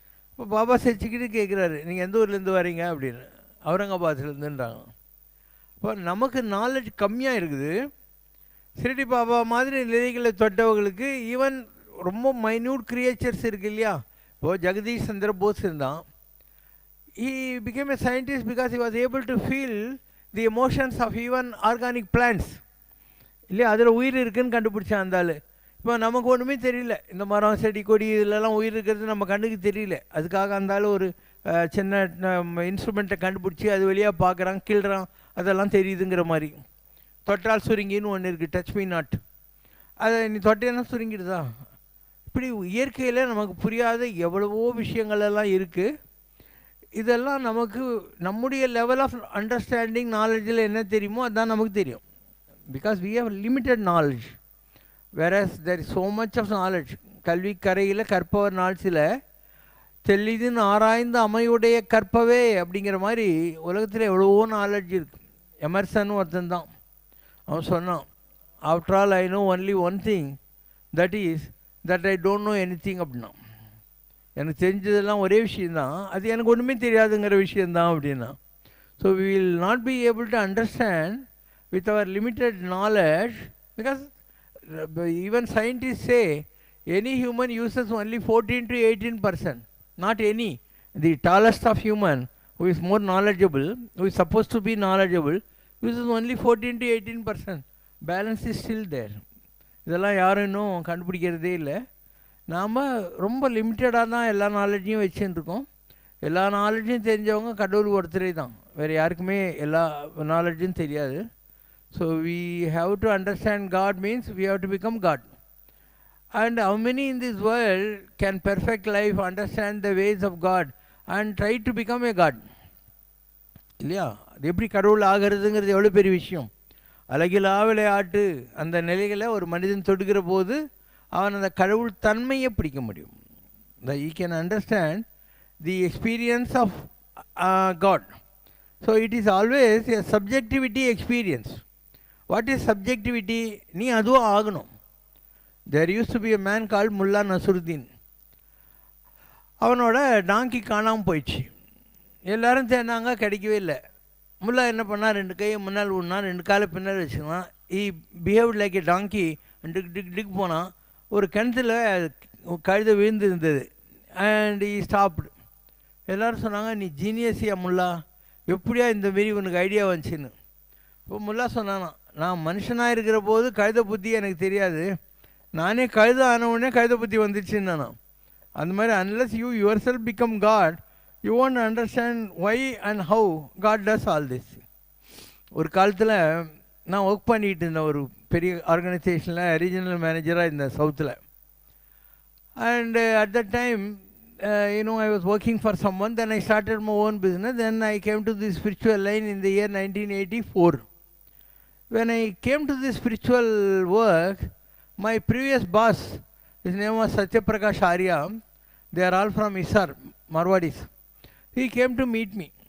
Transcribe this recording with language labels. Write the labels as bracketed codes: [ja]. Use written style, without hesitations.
[ta] இப்போ பாபா சிரிச்சுக்கிட்டு கேட்குறாரு, நீங்கள் எந்த ஊர்லேருந்து வரீங்க அப்படின்னு. அவுரங்காபாத்லேருந்துன்றாங்க. இப்போ நமக்கு நாலேஜ் கம்மியாக இருக்குது. ஷிரடி பாபா மாதிரி நிலைகளை தொட்டவங்களுக்கு ஈவன் ரொம்ப [en] minute creatures [ta] இருக்குது இல்லையா. இப்போது ஜெகதீஷ் சந்திர போஸ் இருந்தான். [en] he became a scientist because he was able to feel the emotions of even organic plants. [ta] இல்லையா, அதில் உயிர் இருக்குதுன்னு கண்டுபிடிச்சான் அந்த ஆள். இப்போ நமக்கு ஒன்றுமே தெரியல, இந்த மரம் செடி கொடி இதிலெல்லாம் உயிர் இருக்கிறது நம்ம கண்ணுக்கு தெரியல. அதுக்காக அந்த ஆள் ஒரு சின்ன இன்ஸ்ட்ருமெண்ட்டை கண்டுபிடிச்சி அது வழியாக பார்க்குறான், கீழ்றான், அதெல்லாம் தெரியுதுங்கிற மாதிரி. தொட்டால் சுருங்கின்னு ஒன்று இருக்குது, [en] Touch me not. [ta] அதை நீ தொட்டேன்னா சுருங்கிடுதா? இப்படி இயற்கையில் நமக்கு புரியாத எவ்வளவோ விஷயங்களெல்லாம் இருக்குது. இதெல்லாம் நமக்கு நம்முடைய [en] level of understanding [ta] நாலேஜில் என்ன தெரியுமோ அதுதான் நமக்கு தெரியும். [en] Because we have limited knowledge, whereas there is so much of knowledge. [ta] கல்வி கரையில் கற்பவர் நாள்சில் தெளிதுன்னு ஆராய்ந்து அமையுடைய கற்பவே அப்படிங்கிற மாதிரி உலகத்தில் எவ்வளவோ நாலேஜ் இருக்குது. எமர்சன் ஒருத்தன் தான், அவன் சொன்னான், [en] After all I know only one thing, that is that I don't know any thing அப்படின்னா. [ta] எனக்கு தெரிஞ்சதெல்லாம் ஒரே விஷயந்தான், அது எனக்கு ஒன்றுமே தெரியாதுங்கிற விஷயந்தான் அப்படின்னா. [en] So we will not be able to understand with our limited knowledge, because even scientists say any human uses only 14 to 18%, not any. The tallest of human who is more knowledgeable, who is supposed to be knowledgeable, uses only 14 to 18%. Balance is still there. [ta] இதெல்லாம் யாரும் இன்னும் கண்டுபிடிக்கிறதே இல்லை. நாம் ரொம்ப லிமிட்டடாக தான் எல்லா நாலேஜையும் வச்சுன்னு இருக்கோம். எல்லா நாலேஜையும் தெரிஞ்சவங்க கடவுள் ஒருத்தரே தான், வேறு யாருக்குமே எல்லா நாலேஜும் தெரியாது. [en] So we have to understand God means we have to become God. And how many in this world can perfect life, understand the ways of God and try to become a God? [ta] இல்லையா, அது எப்படி கடவுள் ஆகிறதுங்கிறது எவ்வளோ பெரிய விஷயம். அழகிலா விளையாட்டு அந்த நிலைகளை ஒரு மனிதன் தொடுகிற போது அவன் அந்த கடவுள் தன்மையை பிடிக்க முடியும். [en] He can understand the experience of God. So it is always a subjectivity experience. What is subjectivity? [ta] நீ அதுவும் ஆகணும். [en] There used to be a man called Mullah Nasruddin. [ta] அவனோட டாங்கி காணாமல் போயிடுச்சு. எல்லோரும் தேடினாங்க, கிடைக்கவே இல்லை. முல்லா என்ன பண்ணால் 2 கையை முன்னால் விடனா, 2 காலை பின்னால் வச்சுக்கலாம். [en] Behaved like a donkey. [ta] டிக் டிக் டிக் போனான். ஒரு கிணத்துல கழுதை விழுந்து இருந்தது. [en] And stopped. [ta] எல்லோரும் சொன்னாங்க, நீ ஜீனியஸியா முல்லா, எப்படியா இந்த மாரி உனக்கு ஐடியா வந்துச்சுன்னு. இப்போ முல்லா சொன்னானா, நான் மனுஷனாக இருக்கிற போது கழுத புத்தி எனக்கு தெரியாது, நானே கழுத ஆனவுடனே கழுத புத்தி வந்துடுச்சுன்னு நானும். அந்த மாதிரி [en] Unless you yourself become God, you want understand why and how God does all this. [ta] ஒரு காலத்தில் நான் ஒர்க் பண்ணிகிட்டு இருந்தேன் ஒரு பெரிய ஆர்கனைசேஷனில், ரீஜனல் மேனேஜராக இருந்தேன் சவுத்தில். [en] And at the time I was working for someone. Then I started my own business. Then I came to the spiritual line in the year 1984. When I came to the spiritual work, my previous boss, his name was Satyaprakash Arya, they are all from Isar, Marwadis. He came to meet me.